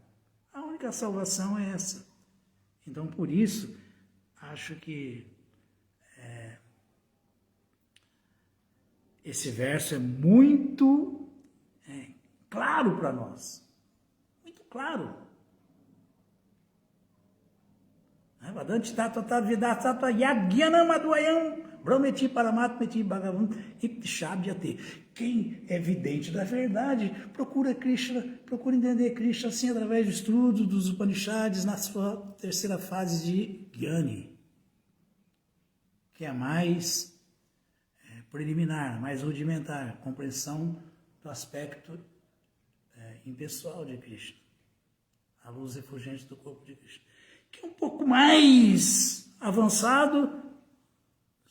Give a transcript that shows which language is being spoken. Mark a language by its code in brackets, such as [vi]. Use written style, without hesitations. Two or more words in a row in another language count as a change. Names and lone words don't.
[pt] A única salvação é essa. Então, por isso, acho que esse verso é muito claro para nós. Muito claro. [sa] Vadanti Tattva Tadvidat Tattva Yagyanam Advayam Brahmeti Paramatmeti Bhagavan Iktishabhyate. [pt] Quem é vidente da verdade procura Krishna, procura entender Krishna assim através do estudo dos Upanishads na sua terceira fase de Jnani, que é a mais preliminar, mais rudimentar, compreensão do aspecto impessoal de Krishna, a luz refulgente do corpo de Krishna, que é um pouco mais avançado,